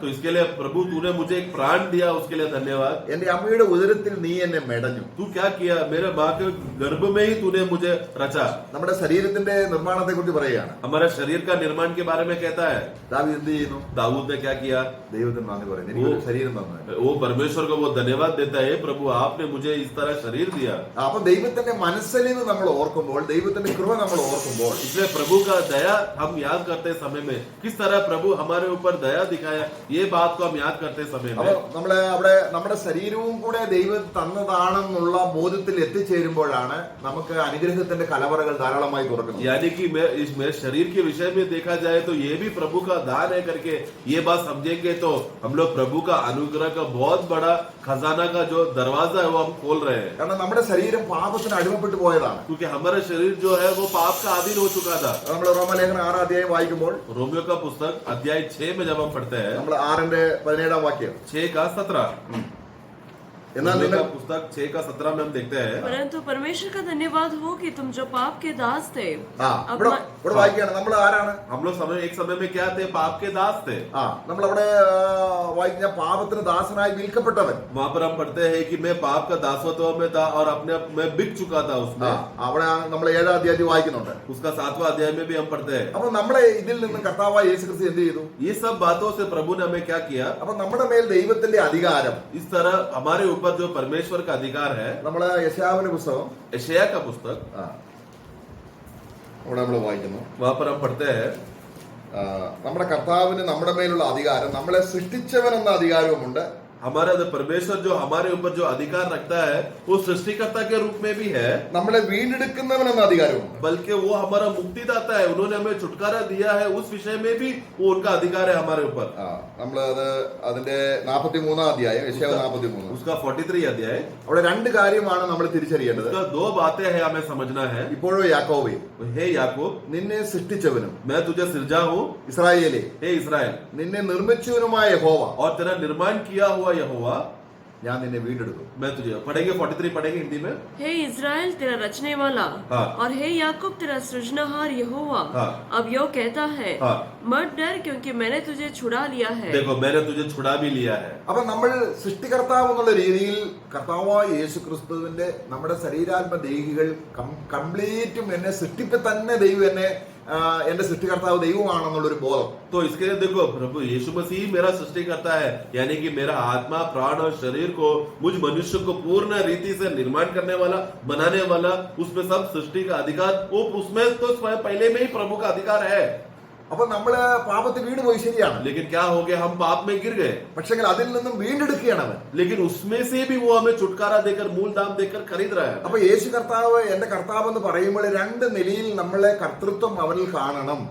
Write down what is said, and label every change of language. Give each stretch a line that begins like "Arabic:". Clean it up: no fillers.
Hindi: तो इसके लिए प्रभु तूने मुझे एक प्राण दिया, उसके लिए धन्यवाद.
Malayalam: എന്റെ അമ്മയുടെ ഉദരത്തിൽ നീ എന്നെ മെടഞ്ഞു.
Hindi: तू क्या किया, मेरे माँ के गर्भ में ही तूने मुझे रचा.
Malayalam: നമ്മുടെ ശരീരത്തിന്റെ നിർമ്മാണത്തെ കുറിച്ച് പറയുകയാണ്.
Hindi: हमारे शरीर का निर्माण के बारे में कहता है.
Malayalam: ദാവീദ് എന്ത് ചെയ്യുന്നു?
Hindi: दाऊद ने क्या किया,
Malayalam: ദൈവത്തിന് നന്ദി പറയുന്നു. എനിക്കൊരു ശരീരം തന്നു.
Hindi: वो परमेश्वर को वो धन्यवाद देता है, प्रभु आपने मुझे इस तरह शरीर दिया.
Malayalam: അപ്പൊ ദൈവത്തിന്റെ മനസ്സലിവ് നമ്മൾ ഓർക്കുമ്പോൾ, ദൈവത്തിന്റെ കൃപ നമ്മൾ ഓർക്കുമ്പോൾ,
Hindi: इसलिए प्रभु का दया हम याद करते समय में किस तरह प्रभु हमारे ऊपर दया दिखाया, ये बात को हम याद करते समय
Malayalam: അപ്പൊ
Hindi: में
Malayalam: നമ്മള് അവിടെ നമ്മുടെ ശരീരവും കൂടെ ദൈവം തന്നതാണെന്നുള്ള ബോധത്തിൽ എത്തിച്ചേരുമ്പോഴാണ് നമുക്ക് അനുഗ്രഹത്തിന്റെ കലവറകൾ ധാരാളമായി തുറക്കുന്നത്.
Hindi: यानी कि मेरे शरीर के विषय में देखा जाए तो ये भी प्रभु का दान है करके ये बात समझेंगे तो हम लोग प्रभु का अनुग्रह का बहुत बड़ा खजाना का जो दरवाजा है वो हम खोल रहे हैं.
Malayalam: കാരണം നമ്മുടെ ശരീരം പാപത്തിന് അടിമപ്പെട്ടു പോയതാണ്.
Hindi: क्योंकि हमारा शरीर जो है वो पाप का अधीन हो चुका था.
Malayalam: നമ്മൾ റോമലേഖനം 6ാം അധ്യായം വായിക്കുമ്പോൾ,
Hindi: रोमियो का पुस्तक अध्याय 6 में जब हम पढ़ते हैं,
Malayalam: നമ്മൾ 6ന്റെ 17ാം വാക്യം,
Hindi: 6 का 17,
Malayalam: എന്നാൽ
Hindi: रोमियो
Malayalam: നിങ്ങൾ
Hindi: का पुस्तक 6 का 17 में हम देखते हैं. परंतु परमेश्वर का धन्यवाद हो कि तुम जो पाप के दास थे
Malayalam: ഇവിടെ വായിക്കുകയാണ്. നമ്മൾ ആരാണ്?
Hindi: हम लोग एक समय में क्या थे, पाप के दास थे.
Malayalam: നമ്മൾ അവിടെ വായിക്കുന്ന പാപത്തിന് ദാസനായി വിൽക്കപ്പെട്ടവൻ.
Hindi: वहां पर हम पढ़ते हैं कि मैं पाप का दासत्व में था और अपने मैं बिक चुका था उसमें.
Malayalam: അവിടെ നമ്മൾ 7ാം അധ്യായത്തിൽ വായിക്കുന്നുണ്ട്.
Hindi: उसका 7वां अध्याय में भी हम पढ़ते हैं.
Malayalam: അപ്പൊ നമ്മളെ ഇതിൽ നിന്ന് കർത്താവായ യേശുക്രിസ്തു എന്ത് ചെയ്തു?
Hindi: ये सब बातों से प्रभु ने हमें क्या किया,
Malayalam: അപ്പൊ നമ്മുടെ മേൽ ദൈവത്തിന്റെ അധികാരം,
Hindi: इस तरह हमारे ऊपर जो परमेश्वर का अधिकार है.
Malayalam: നമ്മള് യെശയ്യാവിന്റെ പുസ്തകം
Hindi: यशायाह का पुस्तक
Malayalam: അവിടെ നമ്മൾ വായിക്കുന്നു.
Hindi: वहां पर हम पढ़ते हैं,
Malayalam: നമ്മുടെ കർത്താവിന് നമ്മുടെ മേലുള്ള അധികാരം, നമ്മളെ സൃഷ്ടിച്ചവൻ എന്ന അധികാരവുമുണ്ട്,
Hindi: हमारा जो परमेश्वर जो हमारे ऊपर जो अधिकार रखता है वो सृष्टिकर्ता के रूप में भी है,
Malayalam: നമ്മളെ വീണ്ടെടുക്കുന്നവനെന്ന അധികാരമുണ്ട്.
Hindi: बल्कि वो हमारा मुक्तिदाता है. उन्होंने हमें छुटकारा दिया है, उस विषय में भी वो उनका अधिकार है हमारे ऊपर.
Malayalam: നമ്മൾ അതിന്റെ 43 अध्याയം, യെശയ്യാവ് 43,
Hindi: उसका 43 अध्याय,
Malayalam: അവിടെ രണ്ട് കാര്യമാണ് നമ്മൾ തിരിച്ചറിയേണ്ടത്.
Hindi: उसका दो बातें हैं हमें समझना है.
Malayalam: ഇപ്പോഴോ യാക്കോബേ,
Hindi: हे याकूब,
Malayalam: നിന്നെ സൃഷ്ടിച്ചവനും
Hindi: मैं तुझे सिरजा हूँ.
Malayalam: ഇസ്രായേലേ,
Hindi: हे इस्राएल,
Malayalam: നിന്നെ നിർമ്മിച്ചവനുമായ യഹോവ,
Hindi: और तेरा निर्माण किया हुआ यहोवा,
Malayalam: ഞാൻ നിന്നെ വീണ്ടെടുക്കും.
Hindi: मैं तुझे. पढ़ेंगे 43 पढ़ेंगे हिंदी में. हे इज़राइल तेरा रचने वाला, हाँ। और हे याकूब तेरा सृजनहार यहोवा, हाँ। अब यो कहता है, हाँ। मत डर क्योंकि मैंने तुझे छुड़ा लिया है. देखो मैंने तुझे छुड़ा भी लिया है.
Malayalam: അപ്പൊ നമ്മൾ സൃഷ്ടികർത്താവ് എന്നുള്ള രീതിയിൽ കർത്താവായ യേശു ക്രിസ്തുവിന്റെ നമ്മുടെ ശരീരാത്മ ദേഹികൾ കംപ്ലീറ്റും എന്നെ സൃഷ്ടിപ്പ് തന്നെ ദൈവം എന്നെ എന്റെ സൃഷ്ടികർത്താവ് ദൈവമാണെന്നുള്ളൊരു ബോധം.
Hindi: तो इसके लिए देखो प्रभु यीशु मसीह मेरा सृष्टि करता है, यानी कि मेरा आत्मा प्राण और शरीर को मुझ मनुष्य को पूर्ण रीति से निर्माण करने वाला, बनाने वाला, उसमें सब सृष्टि का अधिकार वो उसमें तो स्वयं पहले में ही प्रभु का अधिकार है.
Malayalam: അപ്പൊ നമ്മള് പാപത്തിൽ വീണ് പോയി, ശരിയാണ്.
Hindi: लेकिन क्या हो गया, हम पाप में गिर गए,
Malayalam: പക്ഷെ അതിൽ നിന്നും വീണ്ടെടുക്കുകയാണ് അവൻ.
Hindi: लेकिन उसमें से भी वो हमें छुटकारा देकर मूल दाम देकर खरीद रहा है.
Malayalam: അപ്പൊ യേശു കർത്താവ് എന്റെ കർത്താവ് എന്ന് പറയുമ്പോൾ രണ്ട് നിലയിൽ നമ്മളെ കർത്തൃത്വം അവനിൽ കാണണം.